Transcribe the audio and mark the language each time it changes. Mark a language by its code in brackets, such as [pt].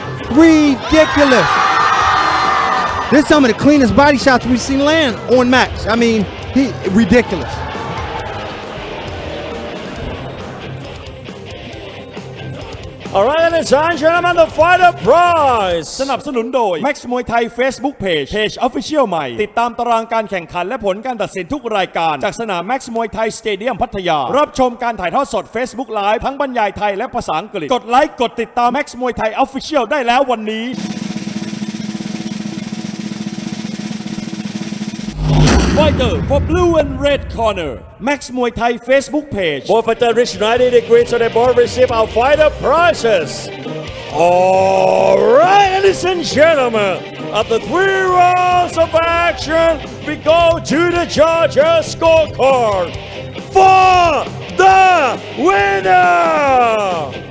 [en] Ridiculous. This is some of the cleanest body shots we've seen land on Max. I mean, ridiculous. Alright, ladies and gentlemen, the fighter prize [th] สนับสนุนโดย Max Muay Thai Facebook Page Official ใหม่ติดตามตารางการแข่งขันและผลการตัดสินทุกรายการจากสนาม Max Muay Thai Stadium พัทยารับชมการถ่ายทอดสด Facebook Live ทั้งบรรยายไทยและภาษาอังกฤษกดไลค์กดติดตาม Max Muay Thai Official ได้แล้ววันนี้ [en] Fighter for blue and red corner Max Muay Thai Facebook page Both fighters reach 90 degrees so they both receive our fighter prizes. Alright, ladies and gentlemen, after 3 rounds of action, we go to the judges' scorecard for the winner!